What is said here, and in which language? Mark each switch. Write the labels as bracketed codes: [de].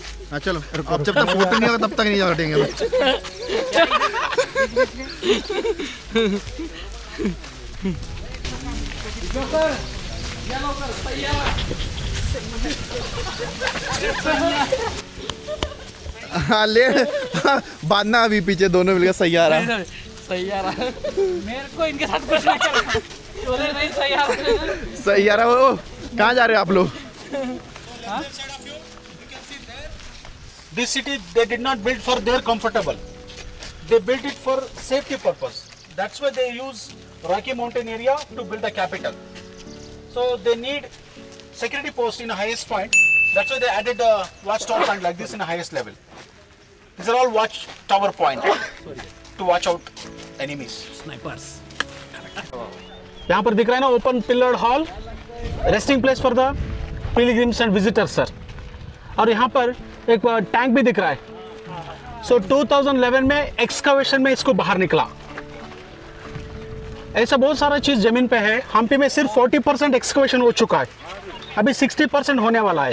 [hi] हाँ चलो, अब जब तक फोटो नहीं होगा तब तक नहीं जा हटेंगे। हाँ ले बांधना अभी पीछे दोनों मिलकर सैयारा। सैयारा मेरे को इनके साथ कुछ नहीं करना। बोले नहीं सैयारा। सैयारा वो कहाँ जा रहे हो आप लोग? [en] This city they did not build for their comfortable. They built it for safety purpose. That's why they use Rocky Mountain area to build the capital. So they need security post in the highest point. That's why they added a watchtower point like this in the highest level. These are all watchtower point to watch out enemies. Snipers. [hi] यहाँ पर दिख रहा है ना [en] Open pillared hall, resting place for the pilgrims and visitors sir. [hi] और यहाँ पर एक टैंक भी दिख रहा है। सो 2011 में एक्सकवेशन में इसको बाहर निकला। ऐसा बहुत सारा चीज जमीन पे है। हम्पी में सिर्फ 40% एक्सकवेशन हो चुका है, अभी 60% होने वाला है।